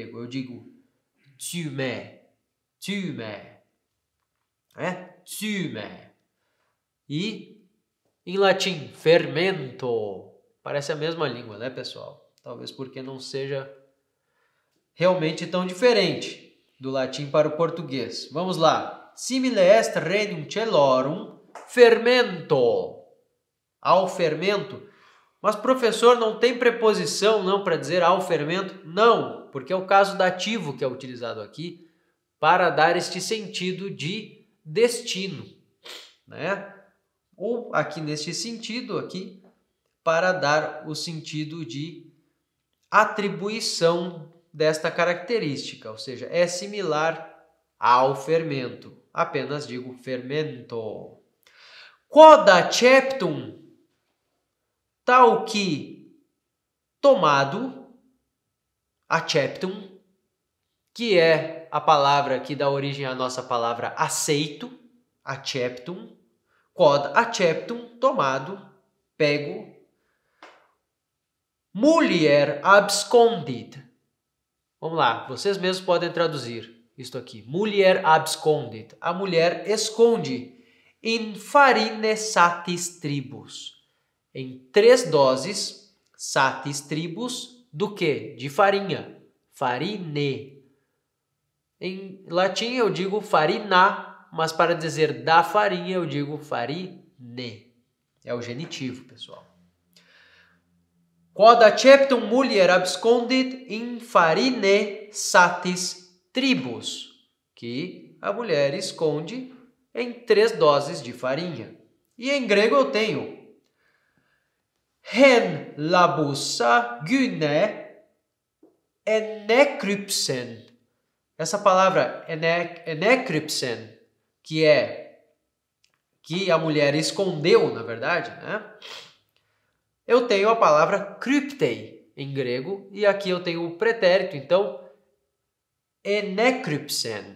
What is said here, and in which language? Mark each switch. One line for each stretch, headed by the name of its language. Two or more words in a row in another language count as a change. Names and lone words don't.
Portuguese: Eu digo thyme. E em latim, fermento. Parece a mesma língua, né, pessoal? Talvez porque não seja realmente tão diferente do latim para o português. Vamos lá.
Latin: Simile est regnum celorum fermento.
Portuguese: Ao fermento. Mas, professor, não tem preposição não para dizer ao fermento? Não, porque é o caso dativo que é utilizado aqui para dar este sentido de destino, né? Ou aqui neste sentido aqui para dar o sentido de atribuição desta característica, ou seja, é similar ao fermento. Apenas digo fermento.
Latin: Quod acceptum.
Portuguese: tal que tomado, acceptum, que é a palavra que dá origem à nossa palavra aceito,
Latin: acceptum, quod acceptum,
Portuguese: tomado, pego,
Latin: mulher abscondit.
Portuguese: Vamos lá, vocês mesmos podem traduzir isto aqui.
Latin: Mulher abscondit,
Portuguese: a mulher esconde,
Latin: in farine satis tribus,
Portuguese: em 3 doses,
Latin: satis tribus,
Portuguese: do que? De farinha, farine. Em latim eu digo farina, mas para dizer da farinha eu digo farine. É o genitivo, pessoal.
Latin: Quod acceptum mulher abscondit in farine satis tribus,
Portuguese: que a mulher esconde em 3 doses de farinha. E em grego eu tenho
Greek: ἣν λαβοῦσα γυνὴ ἐνέκρυψεν.
Portuguese: Essa palavra enekrypsen, que a mulher escondeu, na verdade, né? Eu tenho a palavra kryptei em grego e aqui eu tenho o pretérito, então enekrypsen.